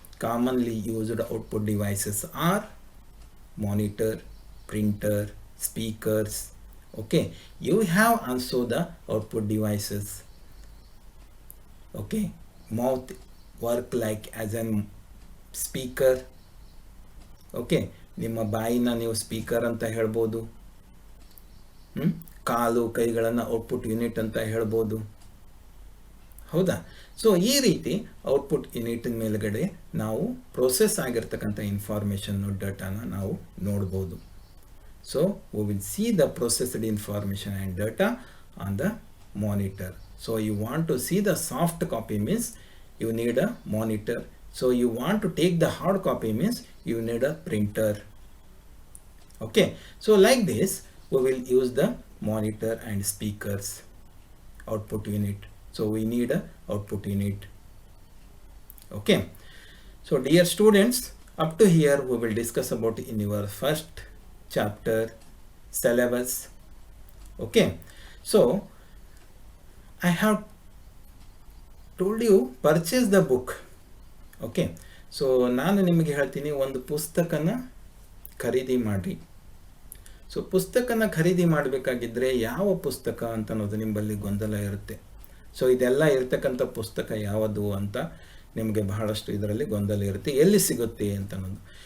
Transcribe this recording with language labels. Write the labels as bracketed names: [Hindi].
[English] Commonly used output devices are monitor, printer, speakers. Okay, you have also the output devices. Okay, mouth work like as a speaker. [Kannada] Okay, ನಿಮ್ಮ ಬಾಯಿನ ನೀವು speaker ಅಂತ ಹೇಳ್ಬೋದು, ಕಾಲು ಕೈಗಳನ್ನು output unit ಅಂತ ಹೇಳ್ಬೋದು, ಹೌದಾ? So ಈ ರೀತಿ ಔಟ್ಪುಟ್ ಯೂನಿಟ್ ಮೇಲ್ಗಡೆ ನಾವು ಪ್ರೋಸೆಸ್ ಆಗಿರ್ತಕ್ಕಂಥ ಇನ್ಫಾರ್ಮೇಷನ್ನು ಡೇಟಾನ ನಾವು ನೋಡ್ಬೋದು. [English] So we will see the processed information and data on the monitor. So you want to see the soft copy means you need a monitor. So you want to take the hard copy means you need a printer. Okay, so like this we will use the monitor and speakers output unit. So we need a output unit. Okay, so dear students, Up to here we will discuss about in your first chapter syllabus. Okay, so I have told you purchase the book. [Kannada] Okay, so ನಾನು ನಿಮಗೆ ಹೇಳ್ತೀನಿ, ಒಂದು ಪುಸ್ತಕನ ಖರೀದಿ ಮಾಡಿರಿ. So ಪುಸ್ತಕನ ಖರೀದಿ ಮಾಡಬೇಕಾಗಿದ್ದರೆ ಯಾವ ಪುಸ್ತಕ ಅಂತ ಅನ್ನೋದು ನಿಮ್ಮಲ್ಲಿ ಗೊಂದಲ ಇರುತ್ತೆ. ಸೊ ಇದೆಲ್ಲ ಇರ್ತಕ್ಕಂಥ ಪುಸ್ತಕ ಯಾವುದು ಅಂತ ನಿಮಗೆ ಬಹಳಷ್ಟು ಇದರಲ್ಲಿ ಗೊಂದಲ ಇರುತ್ತೆ, ಎಲ್ಲಿ ಸಿಗುತ್ತೆ ಅಂತ ಅನ್ನೋದು.